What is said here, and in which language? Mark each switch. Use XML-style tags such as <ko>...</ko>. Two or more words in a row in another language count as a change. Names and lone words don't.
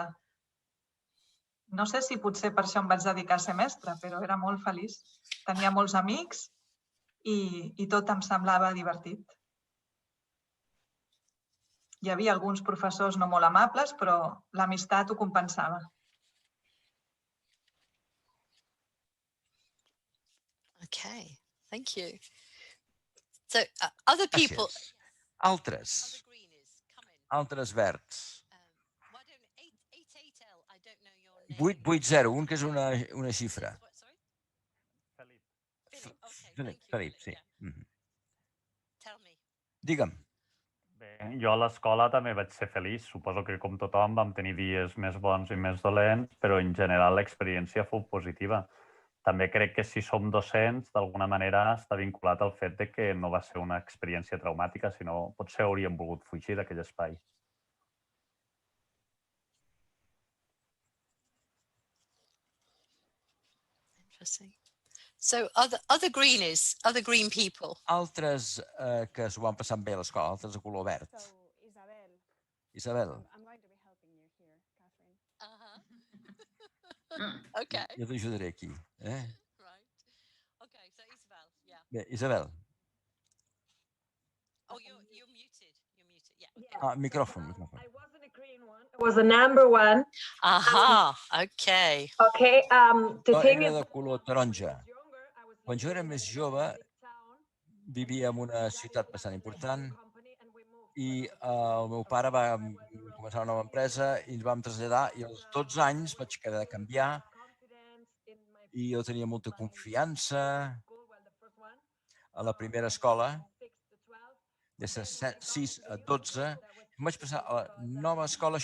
<ca>No sé si potser per això em vaig dedicar a ser mestra, però era molt feliç. Tenia molts amics i tot em semblava divertit. Hi havia alguns professors no molt amables, però l'amistat ho compensava.</ca> <en>Okay, thank you. So other people,</en> <ca>Gràcies. Altres verds. 880, un que és una xifra. Felip, sí. Digue'm. Bé, jo a l'escola també vaig ser feliç. Suposo que com tothom vam tenir dies més bons i més dolents, però en general l'experiència fou positiva. També crec que si som docents, d'alguna manera està vinculat al fet de que no va ser una experiència traumàtica, sinó potser hauríem volgut fugir d'aquell espai.</ca> <en>interesting. So other green people.</en> <ca>Altres que s'ho van passar bé a l'escola, altres de color verd. Isabel.</ca> <en>I'm going to be helping you here, Catherine. Okay.</en> <ca>Jo t'ajudaré aquí.</ca> <en>Right. Okay, so Isabel, yeah.</en> <ca>Bé, Isabel.</ca> <en>Oh, you're muted. Yeah.</en> <ca>Micròfon.</ca> <en>I wasn't a green one. I was an amber one. Aha, okay. Okay. The thing</en> <ca>Era</ca> <en>is,</en> <ca>de color taronja. Quan jo era més jove, vivia en una ciutat bastant important i el meu pare va començar una nova empresa i ens vam traslladar i als 12 anys vaig quedar de canviar i jo tenia molta confiança a la primera escola, de 6 a 12, em vaig passar a la nova escola.</ca>